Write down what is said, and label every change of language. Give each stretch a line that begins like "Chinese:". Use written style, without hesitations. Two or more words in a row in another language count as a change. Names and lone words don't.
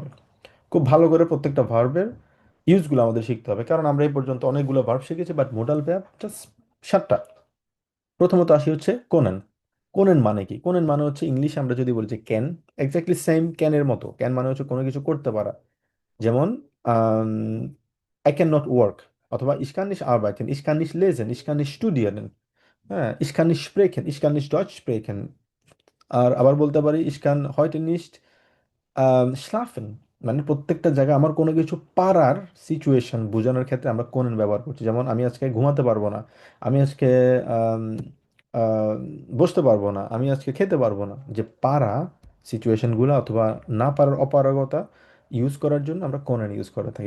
Bangla: খুব ভালো করে প্রত্যেকটা ভার্বের ইউজগুলো আমাদের শিখতে হবে, কারণ আমরা এই পর্যন্ত অনেকগুলো ভার্ব শিখেছি,
English: but modal verb just
Bangla: 7টা। প্রথমত আসি হচ্ছে কোনেন। কোনেন মানে কি? কোনেন মানে হচ্ছে ইংলিশে আমরা যদি বলি যে ক্যান,
English: exactly same
Bangla: ক্যানের মতো। ক্যান মানে হচ্ছে কোনো কিছু করতে পারা। যেমন
English: I can not work,
German: অথবা ich kann nicht arbeiten, ich kann nicht lesen, ich kann nicht studieren, হ্যাঁ, ich kann nicht sprechen, ich kann nicht Deutsch sprechen।
Bangla: আর আবার বলতে পারি
German: ich kann heute nicht schlafen।
Bangla: মানে প্রত্যেকটা জায়গায় আমার কোনো কিছু পারার সিচুয়েশন বোঝানোর ক্ষেত্রে আমরা কোনেন ব্যবহার করছি। যেমন আমি আজকে ঘুমাতে পারবো না, আমি আজকে আম, আহ, বসতে পারবো না, আমি আজকে খেতে পারবো না। যে পারা সিচুয়েশনগুলো অথবা না পারার অপারগতা ইউজ করার জন্য আমরা কোনেন ইউজ করে থাকি।